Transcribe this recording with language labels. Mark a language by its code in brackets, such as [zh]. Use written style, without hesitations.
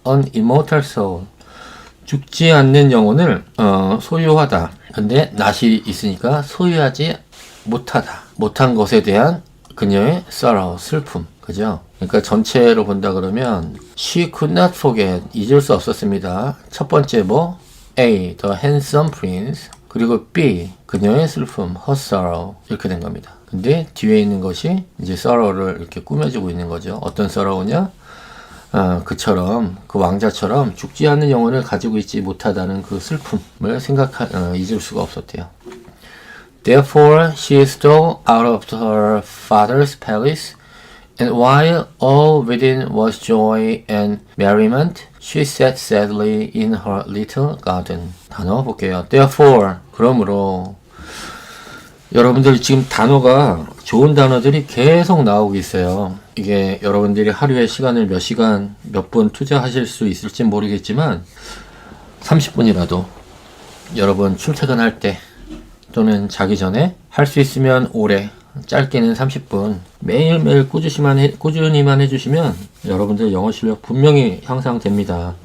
[en] an immortal soul, [ko] 죽지 않는 영혼을 소유하다. 근데 not이 있으니까 소유하지 못하다. 못한 것에 대한 그녀의 sorrow, 슬픔, 그죠? 그러니까 전체로 본다 그러면 [en] she could not forget, [ko] 잊을 수 없었습니다. 첫 번째 뭐? A, [en] the handsome prince, [ko] 그리고 B, 그녀의 슬픔, [en] her sorrow, [ko] 이렇게 된 겁니다. 근데 뒤에 있는 것이 이제 sorrow를 이렇게 꾸며주고 있는 거죠. 어떤 sorrow냐? 그처럼, 그 왕자처럼 죽지 않는 영혼을 가지고 있지 못하다는 그 슬픔을 잊을 수가 없었대요. [en] Therefore, she stole out of her father's palace, and while all within was joy and merriment, she sat sadly in her little garden. [ko] 단어 볼게요. Therefore, 그러므로. 여러분들 지금 단어가, 좋은 단어들이 계속 나오고 있어요. 이게 여러분들이 하루에 시간을 몇 시간, 몇 분 투자하실 수 있을지 모르겠지만 30분이라도 여러분 출퇴근할 때 또는 자기 전에 할 수 있으면 오래, 짧게는 30분 매일매일 꾸준히만 해주시면 여러분들 영어 실력 분명히 향상됩니다.